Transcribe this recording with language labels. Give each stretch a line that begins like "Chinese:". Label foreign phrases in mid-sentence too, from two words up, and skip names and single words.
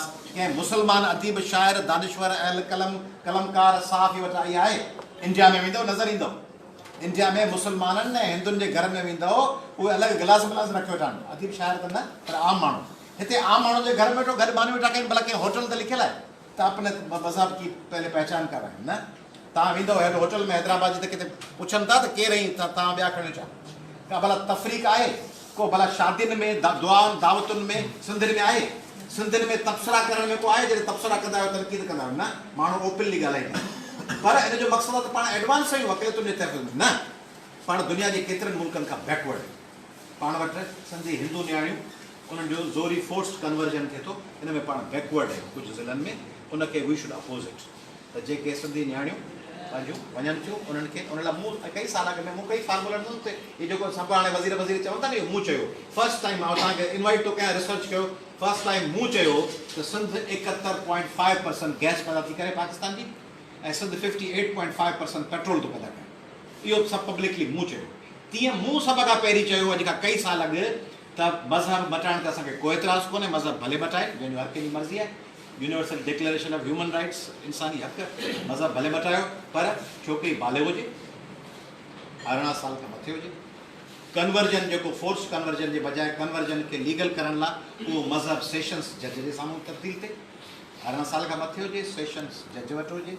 Sindhi: कंहिं मुस्लमान अदीब, शाइर, दानिश्वर, अहल कलम, कलमकार, साफ़ी वटि आई आहे। इंडिया में वेंदव नज़र ईंदव, इंडिया में मुस्लमाननि ऐं हिंदुनि जे घर में वेंदव, उहे अलॻि गिलास विलास रखी वेठा आहिनि। अदीब शाइर त न, पर आम माण्हू। हिते आम माण्हू जे घर में वेठो, गॾु मानी वेठा कनि, भला कंहिं होटल ते लिखियलु आहे त
Urdu: اپنے مذہب کی پہلے پہچان کر رہے ہیں.
Sindhi: न, तव्हां वेंदव हेॾो होटल में हैदराबाद जी त किथे पुछनि था त केरु आई, त तव्हां ॿिया खणो छा, का भला तफ़रीक़ आहे को, भला शादियुनि में, दुआउनि दावतुनि में सिंधियुनि में आहे। सिंधियुनि में तबसरा करण में को आहे, जॾहिं तबसरा कंदा आहियो तनक़ीद कंदा आहियो। न, माण्हू ओपनली ॻाल्हाईंदा आहिनि, पर इन जो मक़सदु आहे त पाण एडवांस आहियूं अक़लियतुनि जे तहफ़ुज़ में। न, पाण दुनिया जे केतिरनि मुल्कनि खां बैकवर्ड आहियूं। पाण वटि सिंधी हिंदू नियाणियूं, उन्हनि जो ज़ोरी
English: forced conversion
Sindhi: थिए थो, इन में पाण बैकवर्ड आहियूं कुझु ज़िलनि में।
English: उनखे we should oppose it,
Sindhi: त जेके सिंधी नियाणियूं पंहिंजूं वञनि थियूं, उन्हनि खे उन लाइ मूं कई साल अॻु में मूं कई फार्मूला ॾिनो ते इहो जेको सभु हाणे वज़ीर चवनि था न, इहो मूं चयो
English: first time.
Sindhi: मां तव्हांखे इनवाइट थो कयां, रिसर्च कयो।
English: first time
Sindhi: मूं चयो त सिंध 71.5% गैस पैदा थी करे पाकिस्तान जी, ऐं सिंध 58.5% पेट्रोल थो पैदा करे। इहो सभु पब्लिकली मूं चयो। तीअं मूं सभ खां पहिरीं चयो, अॼु खां कई साल अॻु, त मज़हब मटाइण ते असांखे को एतिराज़ु कोन्हे, मज़हब भले मटाए, जंहिंजो हर कंहिंजी मर्ज़ी आहे।
English: Universal Declaration of Human Rights,
Sindhi: इंसानी हक़, मज़हब भले मटायो, पर छोकिरी बाले हुजे, 18 साल खां मथे हुजे। कन्वर्जन, जेको
English: force conversion
Sindhi: जे बजाए कन्वर्जन खे लीगल करण लाइ उहो मज़हब
English: sessions judge
Sindhi: जे साम्हूं तब्दील थिए, 18 साल खां मथे हुजे,
English: sessions judge
Sindhi: वटि हुजे।